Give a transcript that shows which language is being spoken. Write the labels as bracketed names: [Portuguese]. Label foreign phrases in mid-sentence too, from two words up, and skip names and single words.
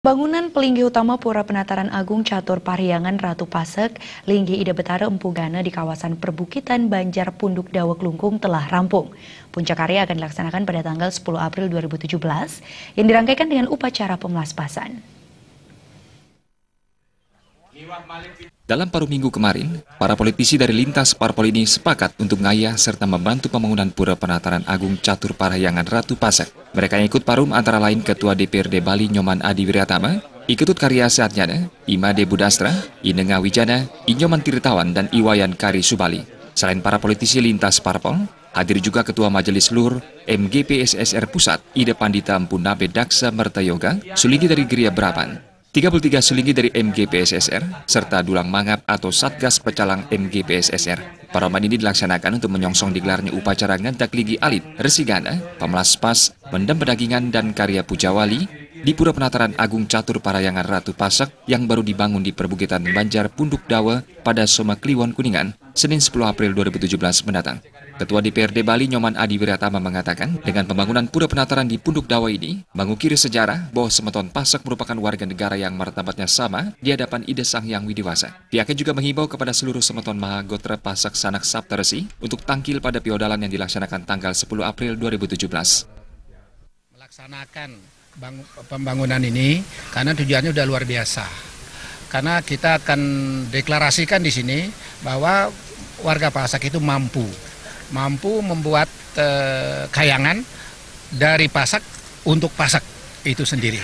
[Indonesian] Bangunan pelinggi utama Pura Penataran Agung Catur Parihyangan Ratu Pasek, Linggi Ida Betara Empu Gana di kawasan perbukitan Banjar Punduk Dawa Klungkung telah rampung. Puncak karya akan dilaksanakan pada tanggal 10 April 2017 yang dirangkaikan dengan upacara pemelaspasan. Dalam paruh minggu kemarin, para politisi dari lintas parpol ini sepakat untuk ngayah serta membantu pembangunan Pura Penataran Agung Catur Parihyangan Ratu Pasek. Mereka yang ikut parum antara lain Ketua DPRD Bali Nyoman Adi Wiratama, Iketut Karya Sehatnyana, Imade Budastra, Inenga Wijana, Inyoman Tirtawan, dan Iwayan Kari Subali. Selain para politisi lintas parpol, hadir juga Ketua Majelis Luhur MGPSSR Pusat, Ida Pandita Empu Nabe Daksa Mertayoga, Sulinggi dari Geria Brapan. 33 sulinggi dari MGPSSR, serta dulang mangap atau Satgas Pecalang MGPSSR. Paroman ini dilaksanakan untuk menyongsong digelarnya upacara ngentak ligi alit, resigana, pemelaspas, mendem pedagingan, dan karya pujawali di Pura Penataran Agung Catur Parihyangan Ratu Pasek yang baru dibangun di perbukitan Banjar Punduk Dawa pada Soma Kliwon Kuningan, Senin 10 April 2017 mendatang. Ketua DPRD Bali Nyoman Adi Wiratama mengatakan dengan pembangunan Pura Penataran di Punduk Dawa ini mengukir sejarah bahwa Semeton Pasek merupakan warga negara yang martabatnya sama di hadapan Ida Sang Hyang Widiwasa. Pihaknya juga menghimbau kepada seluruh Semeton Mahagotra Pasek Sanak Saptaresi untuk tangkil pada piodalan yang dilaksanakan tanggal 10 April 2017. Melaksanakan pembangunan ini karena tujuannya udah luar biasa. Karena kita akan deklarasikan di sini bahwa warga Pasek itu mampu membuat kayangan dari Pasek untuk Pasek itu sendiri.